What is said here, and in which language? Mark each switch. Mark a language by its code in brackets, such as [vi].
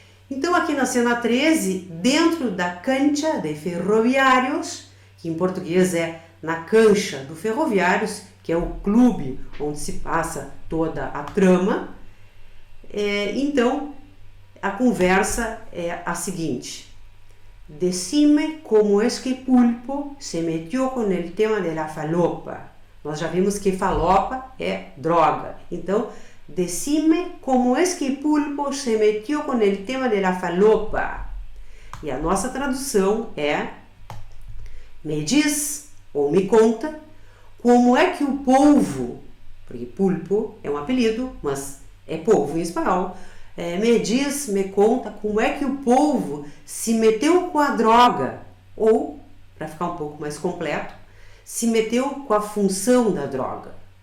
[pt] Então, aqui na cena 13, dentro da cancha de Ferroviários, que em português é na cancha do Ferroviários, que é o clube onde se passa toda a trama, então a conversa é a seguinte: [es] Decime como es que Pulpo se metió con el tema de la falopa. [pt] Nós já vimos que falopa é droga. [es] Então, decime como es que Pulpo se metió con el tema de la falopa. [pt] E a nossa tradução é: me diz ou me conta como é que o polvo, porque Pulpo é um apelido, mas é polvo em espanhol, me diz, me conta como é que o polvo se meteu com a droga, ou, para ficar um pouco mais completo, se meteu com a função da droga.